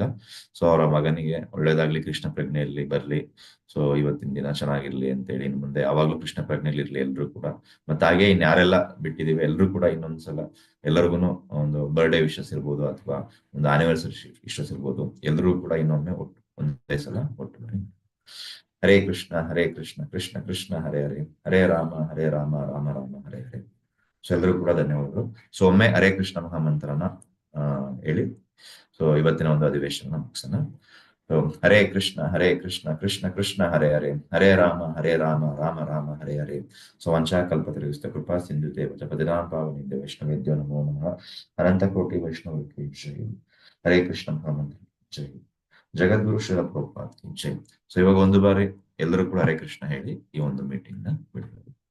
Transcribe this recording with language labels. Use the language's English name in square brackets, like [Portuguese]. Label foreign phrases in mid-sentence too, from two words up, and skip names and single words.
[Kannada] ಸೊ ಅವರ ಮಗನಿಗೆ ಒಳ್ಳೇದಾಗ್ಲಿ, ಕೃಷ್ಣ ಪ್ರಜ್ಞೆಯಲ್ಲಿ ಬರ್ಲಿ. ಸೊ ಇವತ್ತಿನ ದಿನ ಚೆನ್ನಾಗಿರ್ಲಿ ಅಂತೇಳಿ ಇನ್ನು ಮುಂದೆ ಯಾವಾಗ್ಲೂ ಕೃಷ್ಣ ಪ್ರಜ್ಞೆಯಲ್ಲಿ ಇರ್ಲಿ ಎಲ್ರು ಕೂಡ. ಮತ್ತೆ ಹಾಗೆ ಇನ್ಯಾರೆಲ್ಲ ಬಿಟ್ಟಿದೀವಿ ಎಲ್ರು ಕೂಡ ಇನ್ನೊಂದ್ಸಲ ಎಲ್ಲರಿಗೂ ಒಂದು [English] birthday wishes [Kannada] ಇರ್ಬೋದು ಅಥವಾ ಒಂದು [English] anniversary wishes [Kannada] ಇರ್ಬೋದು, ಎಲ್ರೂ ಕೂಡ ಇನ್ನೊಮ್ಮೆ ಒಂದೇ ಸಲ ಒಟ್ಟು ಬನ್ನಿ. [Sanskrit] ಹರೇ ಕೃಷ್ಣ ಹರೇ ಕೃಷ್ಣ ಕೃಷ್ಣ ಕೃಷ್ಣ ಹರೇ ಹರೇ, ಹರೇ ರಾಮ ರಾಮ ರಾಮ ಹರೇ ಹರೇ. [Kannada] ಸೊ ಎಲ್ರೂ ಕೂಡ ಧನ್ಯವಾದಗಳು. ಸೊ ಒಮ್ಮೆ ಹರೇ ಕೃಷ್ಣ ಮಹಾಮಂತ್ರನ ಹೇಳಿ ಸೊ ಇವತ್ತಿನ ಒಂದು ಅಧಿವೇಶನ ಮುಗಿಸೋಣ. [Sanskrit] ಹರೇ ಕೃಷ್ಣ ಕೃಷ್ಣ ಕೃಷ್ಣ ಹರೇ ಹರೇ, ಹರೇ ರಾಮ ರಾಮ ರಾಮ ಹರೇ ಹರೇ. ಸೊ ವಂಚಾಕಲ್ಪತರುಗಿಸ್ತ ಕೃಪಾ ಸಿಂಧು ದೇವತ ಪದಿನಾಂ ಪಾವನಿಂದ ವೈಷ್ಣವೇದ್ಯೋ ನಮೋ ನಮಃ. [Kannada] ಅನಂತ ಕೋಟಿ ವೈಷ್ಣವಕ್ಕೆ ಜೈ. ಹರೇ ಕೃಷ್ಣ ಮಹಾಮಂತ್ರ ಜೈ. ಜಗದ್ಗುರು ಶ್ರೀಲ ಪ್ರಭುಪಾದ ಕಿ ಜೈ. ಸೊ ಇವಾಗ ಒಂದು ಬಾರಿ ಎಲ್ಲರೂ ಕೂಡ ಹರೇ ಕೃಷ್ಣ ಹೇಳಿ ಈ ಒಂದು ಮೀಟಿಂಗ್ ನ ಬಿಡ್ಬೋದು.